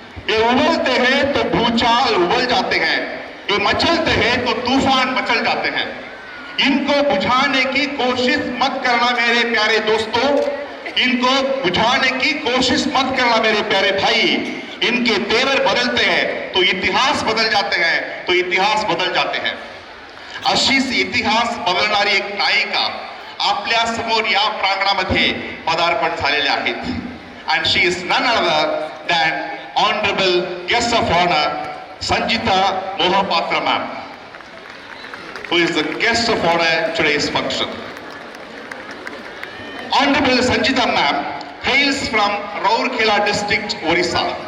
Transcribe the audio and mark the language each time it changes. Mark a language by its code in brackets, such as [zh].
[hi] ये उबलते हैं तो भूचाल उबल जाते हैं। ये मचलते हैं तो तूफान मचल जाते हैं। इनको बुझाने की कोशिश मत करना मेरे प्यारे दोस्तों, इनको बुझाने की कोशिश मत करना मेरे प्यारे भाई। इनके तेवर बदलते हैं तो इतिहास बदल जाते हैं, तो इतिहास बदल जाते हैं। [mr] अशीच इतिहास बदलणारी एक नायिका आपल्या समोर या प्रांगणामध्ये पदार्पण झालेले आहेत. [en] And she is none other than Honorable Guest of Honor Sanjita Mohapatra ma'am, who is the guest of honor at today's function. Honorable Sanjita ma'am hails from Rourkela district, Orissa.